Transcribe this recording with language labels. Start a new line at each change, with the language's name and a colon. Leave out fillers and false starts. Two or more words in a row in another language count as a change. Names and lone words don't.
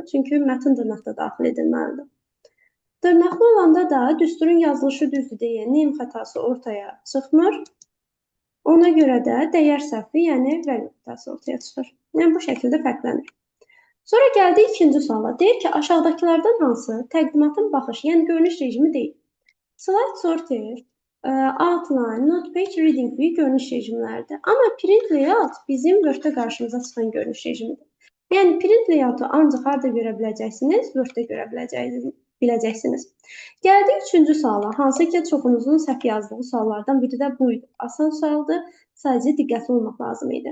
Azerbaijani: Çünki mətn dırnaqda daxil edilməlidir. Dırnaqlı olanda da düsturun yazılışı düzdür deyə name xətası ortaya çıxmır. Ona görə də dəyər səhvi, yəni value xətası ortaya çıxır. Yəni, bu şəkildə fərqlənir. Sonra gəldik ikinci suala. Deyir ki, aşağıdakılardan hansı təqdimatın baxış, yəni görünüş rejimi deyil.
English: Slide sorter, outline, note page, reading view
Azerbaijani: görünüş rejimləridir. Amma
English: print layout
Azerbaijani: bizim Word-də qarşımıza çıxan görünüş rejimidir. Yəni
English: print layout-u
Azerbaijani: ancaq harda görə biləcəksiniz? Word-də görə biləcəksiniz. Gəldik üçüncü suala. Hansı ki, çoxunuzun səhv yazdığı suallardan biri də bu idi. Asan sualdır, sadəcə diqqətli olmaq lazım idi.